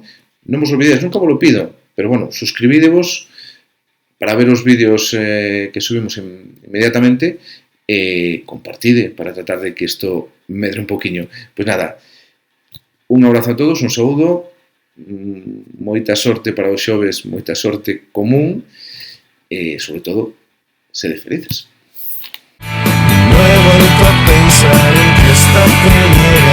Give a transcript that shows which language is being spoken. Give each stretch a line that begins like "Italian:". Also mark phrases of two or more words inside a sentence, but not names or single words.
Galician: Non vos olvidedes, nunca vos lo pido, pero bueno, suscribídevos para ver os vídeos que subimos inmediatamente e compartide para tratar de que isto medre un poquinho. Pois nada, un abrazo a todos, un saúdo, moita sorte para os xoves, moita sorte común e, sobre todo, sede felices.
Spanish: No he vuelto a pensar en que esta pelea